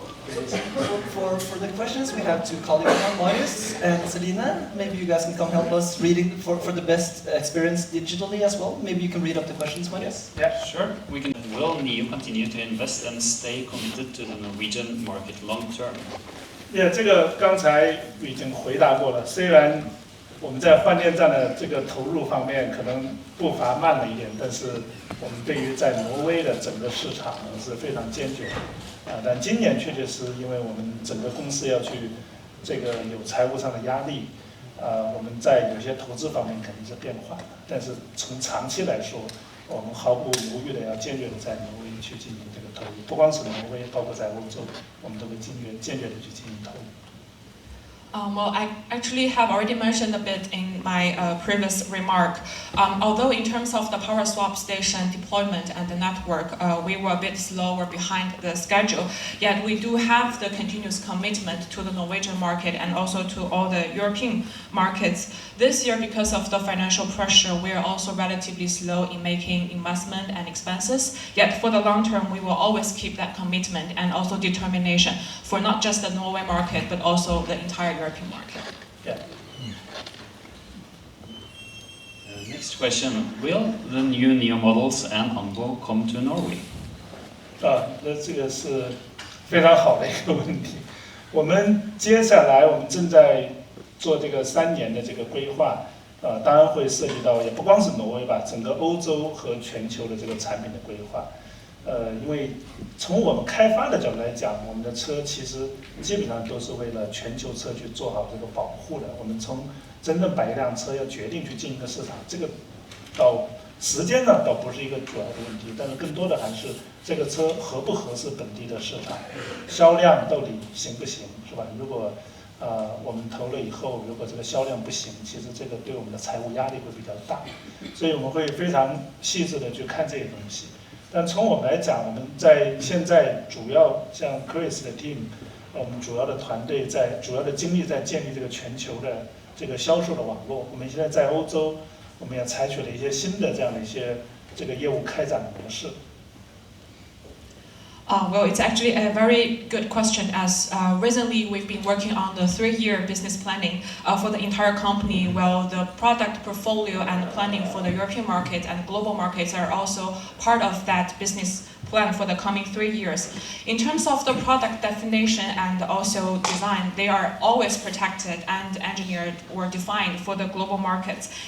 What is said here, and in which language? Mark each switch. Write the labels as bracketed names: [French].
[English] For the questions, we have two colleagues now, Marius and Selina. Maybe you guys can come help us reading for the best experience digitally as well. Maybe you can read up the questions, Marius. yeah. Sure, we can. Will NIO continue to invest and stay committed to the Norwegian market long term? [Chinese] 这个刚才已经回答过了。虽然我们在换电站的这个投入方面可能步伐慢了一点，但是我们对于在挪威的整个市场是非常坚决的。但今年确实是因为我们整个公司要去这个有财务上的压力，我们在有些投资方面肯定是变缓的。但是从长期来说，我们毫不犹豫的要坚决的在挪威去进行这个投入，不光是挪威，包括在欧洲，我们都会坚决的去进行投入。 [English] Well, I actually have already mentioned a bit in my previous remark. Although in terms of the power swap station deployment and the network, we were a bit slower behind the schedule, yet we do have the continuous commitment to the Norwegian market and also to all the European markets. This year, because of the financial pressure, we are also relatively slow in making investment and expenses. Yet for the long term, we will always keep that commitment and also determination for not just the Norway market, but also the entire European market. Yeah. Next question, will the new NIO models and Anbo come to Norway? [Chinese] 那这个是非常好的一个问题。我们接下来我们正在做这个3年的这个规划，当然会涉及到也不光是挪威吧，整个欧洲和全球的这个产品的规划。因为从我们开发的角度来讲，我们的车其实基本上都是为了全球车去做好这个保护的。我们从真正把一辆车要决定去进一个市场，这个到时间上倒不是一个主要的问题，但是更多的还是这个车合不合适本地的市场，销量到底行不行，是吧？如果我们投了以后，如果这个销量不行，其实这个对我们的财务压力会比较大，所以我们会非常细致的去看这些东西。但从我们来讲，我们在现在主要像 Chris 的 team， 我们主要的团队主要的精力在建立这个全球的这个销售的网络。我们现在在欧洲，我们也采取了一些新的这样的一些这个业务开展的模式。 [English] Well, it's actually a very good question as recently we've been working on the 3-year business planning for the entire company. Well, the product portfolio and planning for the European market and global markets are also part of that business plan for the coming 3 years. In terms of the product definition and also design, they are always protected and engineered or defined for the global markets.